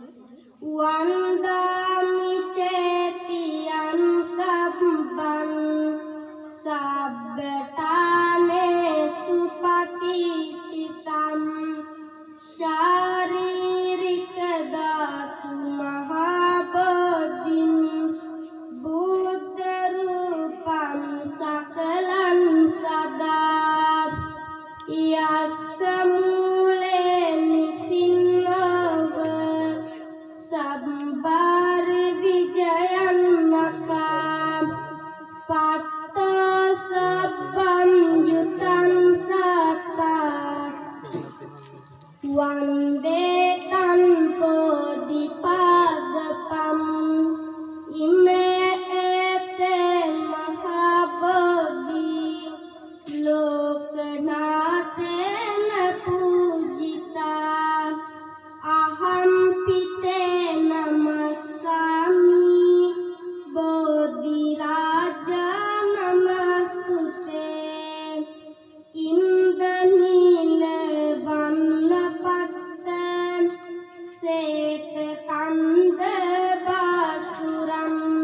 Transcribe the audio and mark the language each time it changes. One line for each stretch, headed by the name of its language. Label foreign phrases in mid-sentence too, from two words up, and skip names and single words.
Pali: වන්දාමි චේතියං සබ්බං සබ්බතානේ සුපතිතිතං ශාරීරික ධාතු මහා බෝධින් බුද්ධ රූපං සකලං සදා යස්ස මූලේ නිසින්නව සම්බාර විජයන් මකා පත්ත සබ්බං යුතං සතා වන්දේ තං පොදිපාදපම් ඉමේ ඒතේ මහා බෝධි ලෝකනාථේන පූජිතා අහම් පිතේ නමස්සාමි බෝධි රාජා නමස්තුතේ ඉන්දනීල වන්නපත්ත සේත කන්ද බාසුරම්